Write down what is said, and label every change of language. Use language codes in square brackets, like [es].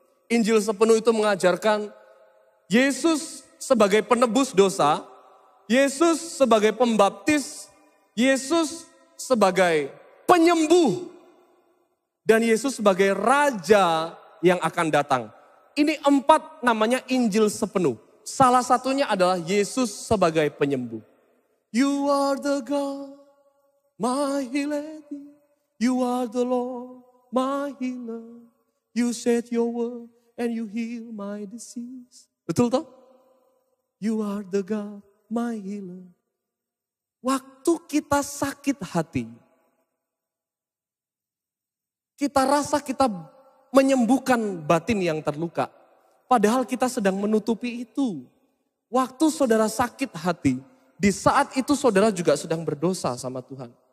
[id] Injil sepenuh itu mengajarkan Yesus sebagai penebus dosa, Yesus sebagai pembaptis, Yesus sebagai penyembuh, dan Yesus sebagai raja yang akan datang. Ini 4 namanya Injil sepenuh. Salah satunya adalah Yesus sebagai penyembuh. [en] You are the God, my healer. You are the Lord, my healer. You said your word and you heal my disease. [id] Betul toh? [en] You are the God, my healer. [id] Waktu kita sakit hati, kita rasa kita menyembuhkan batin yang terluka. Padahal kita sedang menutupi itu. Waktu saudara sakit hati, di saat itu saudara juga sedang berdosa sama Tuhan.